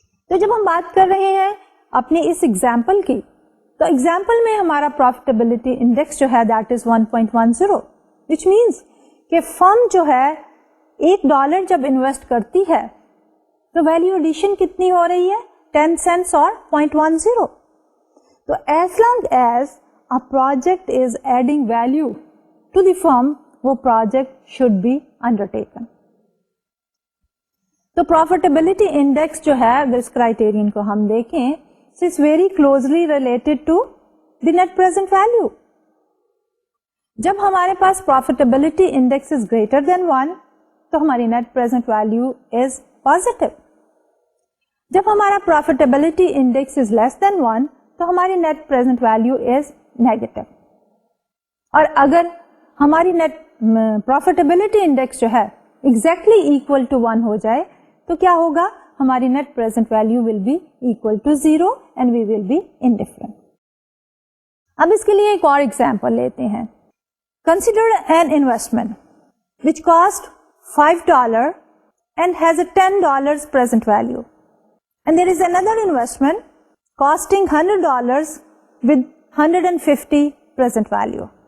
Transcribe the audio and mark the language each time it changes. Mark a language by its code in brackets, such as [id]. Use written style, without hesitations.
[ur] تو جب ہم بات کر رہے ہیں اپنی اس ایگزامپل کی تو ایگزامپل میں ہمارا پروفیٹیبلٹی انڈیکس جو ہے [en] that is 1.10 which means [ur] کہ فرم جو ہے $1 جب انویسٹ کرتی ہے تو ویلیو ایڈیشن کتنی ہو رہی ہے؟ 10 cents اور 0.10. [en] تو as long as a project is adding value to the firm وہ project should be undertaken. [ur] تو پروفیٹیبلٹی انڈیکس جو ہے اگر اس کرائٹیرین کو ہم دیکھیں [en] it's very closely related to the net present value. [ur] جب ہمارے پاس profitability index is greater than 1 تو ہماری net present value is positive. جب ہمارا پروفیٹیبلٹی انڈیکس از لیس دین 1 تو ہماری net present value is negative. اور اگر ہماری نیٹ پروفیٹیبلٹی انڈیکس جو ہے ایگزیکٹلی ایکول ٹو 1 ہو جائے تو کیا ہوگا؟ ہماری net present value [en] Will be equal to 0 and we will be indifferent. [ur] اب اس کے لیے ایک اور ایگزامپل لیتے ہیں. [en] Consider an investment which cost $5 and has a $10 present value. And there is another investment costing $100 with $150 present value.